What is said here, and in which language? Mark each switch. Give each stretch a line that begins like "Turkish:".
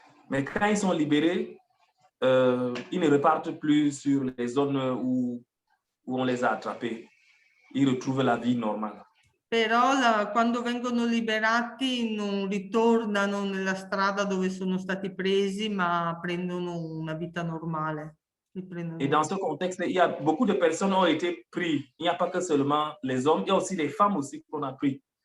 French: Mais quand ils sont libérés, ils ne repartent plus sur les zones où on les a attrapés. Ils retrouvent la vie normale.
Italian: Però quando vengono liberati non ritornano nella strada dove sono stati presi, ma prendono una vita normale.
French: Et dans ce contexte, il y a beaucoup de personnes qui ont été prises. Il n'y a pas que seulement les hommes, il y a aussi les femmes aussi qu'on a pris.